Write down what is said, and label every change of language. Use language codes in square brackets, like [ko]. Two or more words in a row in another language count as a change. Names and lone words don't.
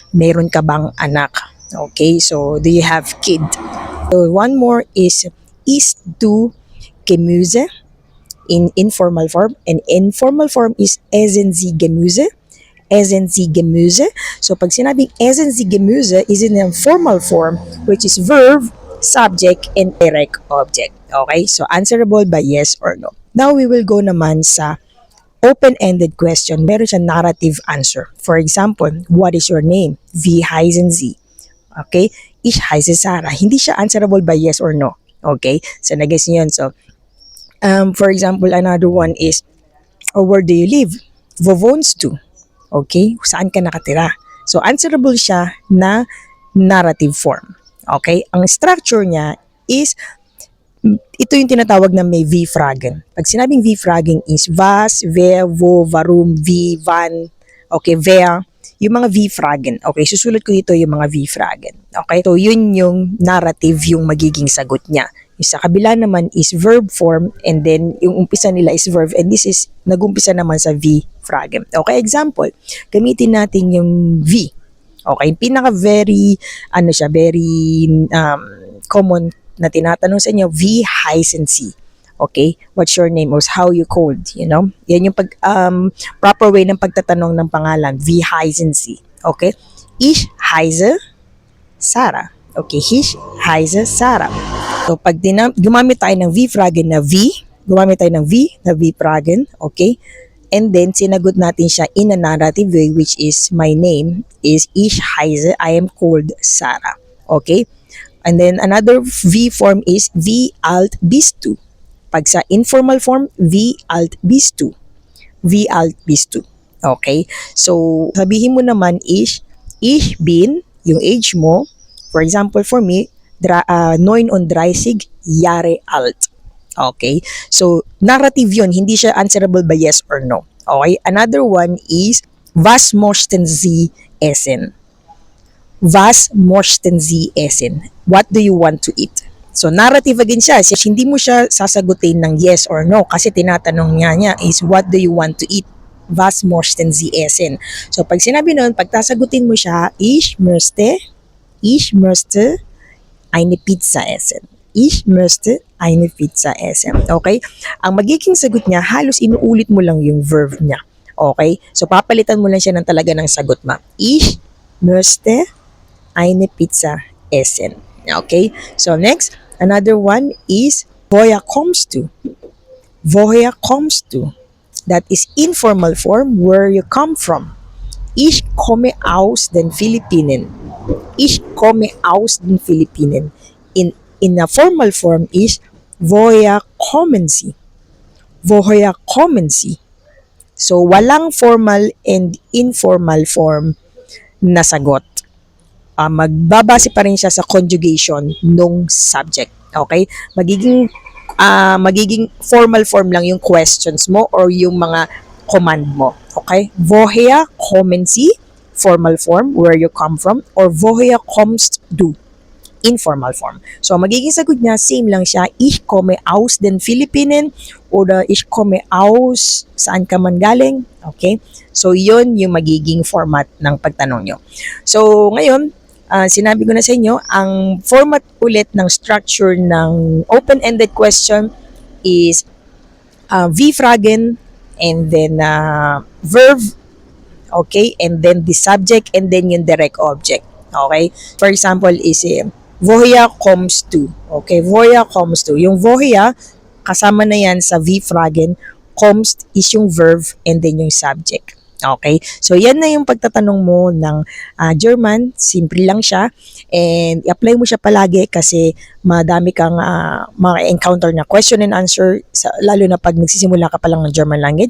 [tl] Meron ka bang anak? [en] Okay, so do you have kid? So one more is [de] du Gemüse? [en] In informal form, and informal form is [de] essen Sie Gemüse? Essen Sie Gemüse? [en] So [tl] pag sinabing [de] essen Sie Gemüse [en] is in a formal form which is verb, subject, and direct object. Okay? So answerable by yes or no. Now we will go [tl] naman sa [en] open-ended question. [tl] Meron siya [en] narrative answer. For example, what is your name? [de] Wie heißen Sie? Okay? Ich heiße Sarah. [tl] Hindi siya [en] answerable by yes or no. [tl] Okay? So nag-guess niyo yun. [en] So, for example, another one is, where do you live? [de] Wo wohnst du? [tl] Okay? Saan ka nakatira? So, answerable siya na [en] narrative form. [tl] Okay? Ang structure niya is, ito yung tinatawag na may V-fragen. Pag sinabing [de] V-fragen is was, wer, wo, warum, wie, wann, okay, wer, [tl] yung mga V-fragen. Okay, susulat ko dito yung mga V-fragen. Okay? So, yun yung narrative yung magiging sagot niya. Yung sa kabila naman is [en] verb form, and then [tl] yung umpisa nila is [en] verb, and this is [tl] nagumpisa naman sa V-fragen. Okay, example, gamitin natin yung V. Okay, pinaka very common na tinatanong sa inyo, [de] wie heißen Sie? [en] Okay, what's your name or how you called, you know? [tl] Yan yung proper way ng pagtatanong ng pangalan, [de] wie heißen Sie? Okay, ich heiße Sarah. Okay, ich heiße Sarah. [tl] So, pag gumamit tayo ng V-fragen na V, gumamit tayo ng V na V-fragen, okay? [en] And then, [tl] sinagot natin siya [en] in a narrative way, which is, my name is [de] ich heiße, [en] I am called Sarah. Okay? And then, another V form is, [de] wie alt bist du? [tl] Pag sa [en] informal form, [de] wie alt bist du? Wie alt bist du? Okay? So, [tl] sabihin mo naman is, [de] ich bin, [tl] yung age mo, [en] for example, for me, 39 [de] Jahre alt. [en] Okay? So, [tl] narrative yun. Hindi siya [en] answerable by yes or no. [tl] Okay? [en] Another one is, [de] was möchten Sie essen? Was möchten Sie essen? [en] What do you want to eat? So, narrative again siya. [tl] Hindi mo siya sasagutin ng [en] yes or no [tl] kasi tinatanong niya [en] is, what do you want to eat? [de] Was möchten Sie essen? So, [tl] pag sinabi nun, pag tasagutin mo siya, [de] ich möchte eine Pizza essen. Ich möchte eine Pizza essen. [tl] Okay? Ang magiging sagot niya, halos inuulit mo lang yung verb niya. Okay? So, papalitan mo lang siya ng talaga ng sagot mo. [de] Ich möchte eine Pizza essen. [en] Okay? So, next, another one is, [de] woher kommst du? Woher kommst du? [en] That is informal form, where you come from. [de] Ich komme aus den Philippinen. Ich komme aus den Philippinen. [en] In a formal form is, [de] woher kommen Sie? Woher kommen Sie? [tl] So, walang [en] formal and informal form [tl] na sagot. Magbabase pa rin siya sa conjugation nung subject. Okay? Magiging [en] formal form [tl] lang yung questions mo or yung mga command mo. [de] Okay? Woher kommen Sie? [en] Formal form, where you come from. [de] Or woher kommst du? [en] Informal form. [tl] So, magiging sagot niya, same lang siya. [de] Ich komme aus den Philippinen oder ich komme aus [tl] saan ka man galing. [de] Okay? [tl] So, yun yung magiging format ng pagtanong nyo. So, ngayon, sinabi ko na sa inyo, ang format ulit ng structure ng [en] open-ended question [tl] is V-fragen [en] and then verb, [tl] okay, [en] and then the subject and then [tl] yung [en] direct object. [tl] Okay? [en] For example is [de] woher kommst du? Okay, woher kommst du? [tl] Yung woher, kasama na yan sa V-fragen, kommst is yung verb [en] and then [tl] yung subject. Okay? So, yan na yung pagtatanong mo ng German. Simple lang siya. And i-apply mo siya palagi kasi madami kang encounter na [en] question and answer, [tl] lalo na pag nagsisimula ka pa lang ng [en] German language.